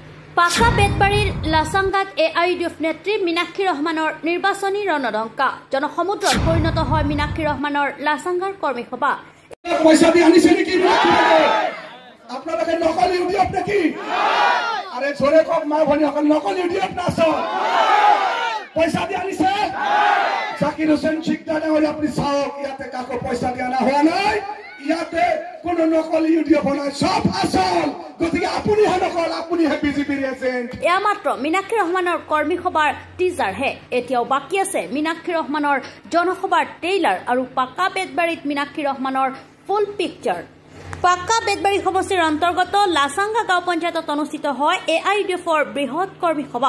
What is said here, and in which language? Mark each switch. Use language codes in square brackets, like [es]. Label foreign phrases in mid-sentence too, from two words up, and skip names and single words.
[as] পাকা বেতবাড়ির লাসাঙ্গাত এআইইউডিএফ নেত্রী মীনাক্ষী রহমানের নির্বাচনী রণডঙ্কা জনসমুদ্রত পরিণত হয় মীনাক্ষী রহমানের লাসাঙ্গার কর্মী সভা। [bn] পয়সা দিয়ে আনিছে নাকি আপনারা নকল ইউডিএফ নাকি? আরে জোরে কক মা ভনি নকল ইউডিএফ না আসো পয়সা দিয়ে আনিছে। [as] জাকির হোসেন শিকদার হলে আপনি সাওক ইয়াতে কাকো পয়সা দিয়ে আনা হওয়া নাই, ইয়াতে কোন নকল ইউডিএফ নয়, সব আসল। গতিকে আপুনি হে নকল, আপুনি হে বিজেপিৰ এজেন্ট। এয়া মাত্ৰ মীনাক্ষী ৰহমানৰ কৰ্মী সভাৰ টিজাৰহে, এতিয়াও বাকী আছে মীনাক্ষী ৰহমানৰ জনসভাৰ ট্ৰেইলাৰ আৰু পাকা বেতবাড়িত মীনাক্ষী ৰহমানৰ [en] full picture. [as] পাকা বেতবাড়ি সমষ্টিৰ অন্তৰ্গত লাচাঙ্গা গাঁও পঞ্চায়তত অনুষ্ঠিত হয় এআইইউডিএফৰ বৃহৎ কৰ্মী সভা।